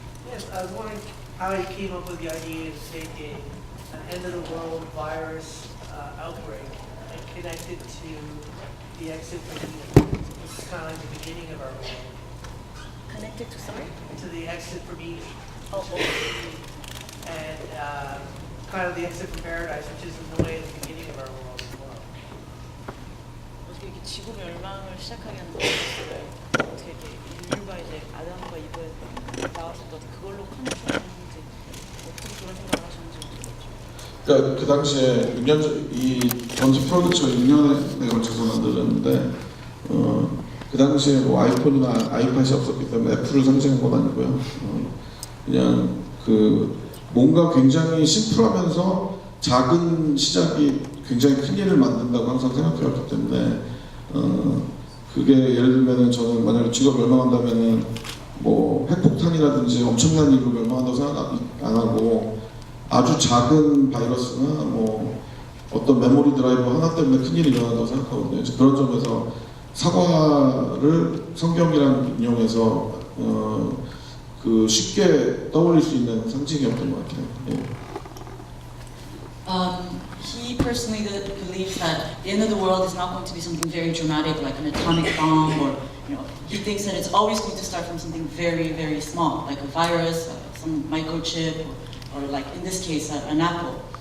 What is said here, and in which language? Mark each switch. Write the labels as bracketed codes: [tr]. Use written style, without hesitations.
[en] Yes, I was wondering how you came up with the idea of taking an end-of-the-world virus outbreak and connect it to the exit from Eden. It's kind of like the beginning of our world. Connected to, sorry? To the exit from Eden. Oh, And kind of the exit from paradise, which is in a way the beginning of our world as well. [ko] 어떻게 이렇게 지구 멸망을 시작하게 하는 방법을 어떻게 이렇게 인류가 이제 아담과 이브에 나왔을 때 그걸로 커넥션하는지 어떻게 그런 생각을 하셨는지 모르겠죠. 그러니까 그 당시에 6년 이 전체 프로젝트가 6년에 걸쳐서 만들었는데 그 당시에 뭐 아이폰이나 아이팟이 없었기 때문에 애플을 상징한 건 아니고요. 그냥 그 뭔가 굉장히 심플하면서 작은 시작이 굉장히 큰 일을 만든다고 항상 생각해왔기 때문에 그게 예를 들면은 저는 만약에 지구가 멸망한다면은 뭐 핵폭탄이라든지 엄청난 일로 멸망한다고 생각 안 하고 아주 작은 바이러스나 뭐 어떤 메모리 드라이버 하나 때문에 큰 일이 일어난다고 생각하거든요. 그런 점에서 사과를 성경이랑 인용해서 그 쉽게 떠올릴 수 있는 상징이었던 것 같아요. 예. [en] He personally believes that the end of the world is not going to be something very dramatic, like an atomic bomb, or he thinks that it's always going to start from something very, very small, like a virus, some microchip, or like in this case, an apple.